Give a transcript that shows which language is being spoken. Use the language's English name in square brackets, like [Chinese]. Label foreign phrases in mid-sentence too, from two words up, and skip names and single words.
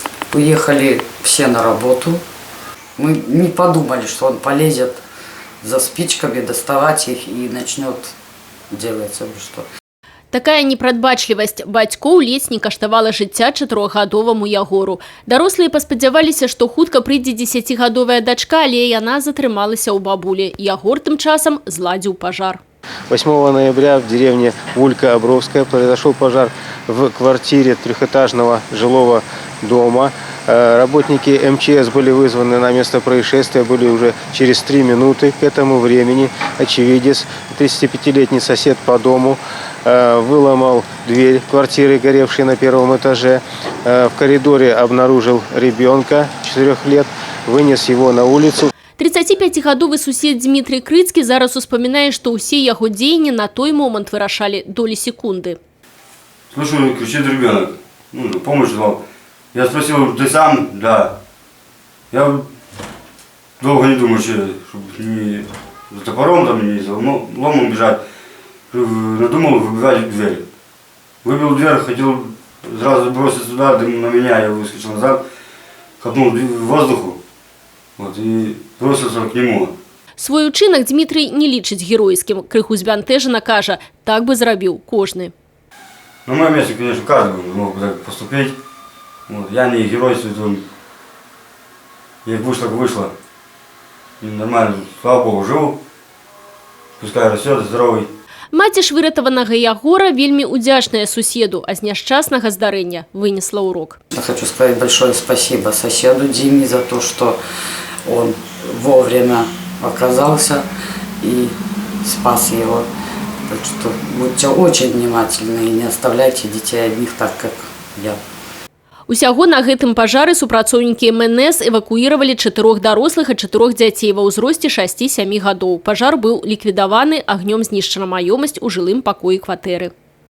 [Russian] Уехали все на работу. Мы не подумали, что он полезет за спичками, доставать их и начнет делать что. [Belarusian] Такая непрадбачлівасць бацькоў ледзь не каштавала жыцця 4гадоваму Ягору. Дарослыя паспадзяваліся, што хутка прыйдзе 10гадовая дачка, але яна затрымалася ў бабулі. Ягор тым часам зладзіў пажар. [Russian] 8 ноября в деревне Вулька-Обровская произошел пожар в квартире трехэтажного жилого дома. Работники МЧС были вызваны на место происшествия, были уже через 3 минуты. К этому времени очевидец, 35-летний сосед по дому, выломал дверь квартиры, горевшей на 1-м этаже. В коридоре обнаружил ребенка 4 лет, вынес его на улицу. [Belarusian] 35гадовы сусед Дмитрий Крыцкі зараз успамінае, што ўсе яго дзеянні на той момант вырашалі долі секунды. [Russian] Слышу, кричит ребенок, помощь звал. Я спросил, ты сам? Да. Я долго не думаю, чтобы не за топором, там, не за ломом бежать. Надумал выбивать дверь. Выбил дверь, хотел сразу бросить сюда, дым на меня, я выскочил назад, хапнул в воздуху и бросился к нему. [Belarusian] Свой учинок Дмитрий не лічыць геройскім. Крыху збянтэжана кажа, так бы зрабіў кожны. [Russian] На моем месте, конечно, каждый мог бы так поступить. Я не геройствую, [Belarusian] як вышло, так вышло. [Russian] И нормально, слава Богу, живу. Пускай растет, здоровый. [Belarusian] Маці ж выратаванага Ягора вельмі удзячная суседу, а з няшчаснага здарэння вынесла урок. [Russian] Я хочу сказать большое спасибо соседу Диме за то, что он вовремя оказался и спас его. Так что будьте очень внимательны и не оставляйте детей одних так, как я. [Belarusian] Усяго на гэтым пажары супрацоўнікі МНС эвакуіравалі 4 дарослых і 4 дзяцей ва ўзросце 6-7 гадоў. Пажар быў ліквідаваны, агнём знішчана маёмасць у жылым пакоі кватэры.